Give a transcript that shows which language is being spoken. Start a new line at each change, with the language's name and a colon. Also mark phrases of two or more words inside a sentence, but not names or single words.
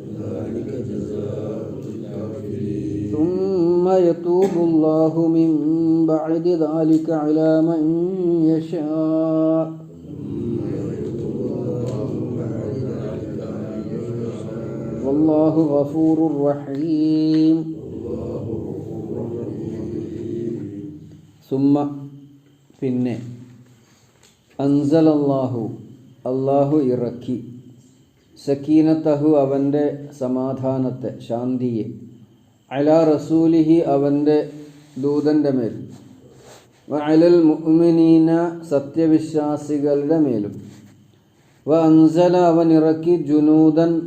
Arabic: ثم يتوب الله من بعد ذلك على من يشاء والله غفور رحيم.
Malayalam: ثم പിന്നെ
Arabic: أنزل الله
Malayalam: അല്ലാഹു ഇറക്കി സക്കീനത്തഹു അവൻ്റെ സമാധാനത്തെ ശാന്തിയെ
Arabic: على رسوله
Malayalam: അവൻ്റെ ദൂതൻ്റെ മേൽ
Arabic: وعلى المؤمنين
Malayalam: സത്യവിശ്വാസികളുടെ മേലും വഅൻസല അവൻ ഇറക്കി ജുനൂദൻ